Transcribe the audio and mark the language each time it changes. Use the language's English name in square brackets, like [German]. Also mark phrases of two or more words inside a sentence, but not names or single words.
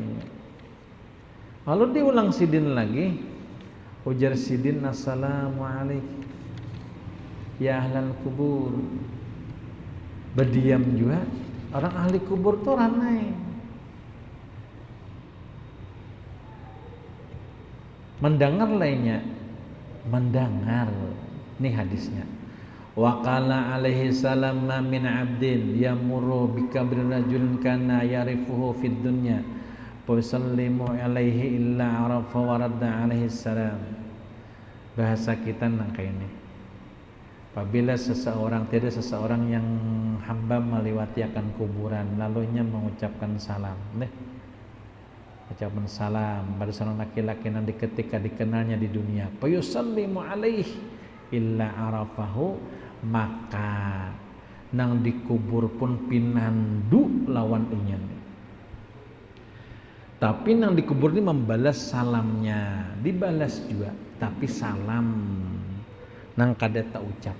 [Banjar] Lalu diulang sidin lagi ujar sidin [Arabic] السلام عليكم يا أهل القبور [Banjar] berdiam juga orang ahli kubur tuh ramai mendengar lainnya mendengar nih hadisnya [Arabic] وقال عليه السلام ما من عبد يمر بقبر رجل كان يعرفه في الدنيا سلم عليه إلا عرف ورد عليه السلام. [Banjar] Bahasa kita nang kayak ini. Apabila tiada seseorang yang hamba melewati akan kuburan lalunya mengucapkan salam, ucapan salam pada seorang laki-laki yang ketika dikenalnya di dunia. [Arabic] يسلم عليه إلا عرفه, [Banjar] maka nang dikubur pun pinandu lawan inyan. Tapi nang dikubur ini membalas salamnya, dibalas juga, tapi salam nang kada tak ucap.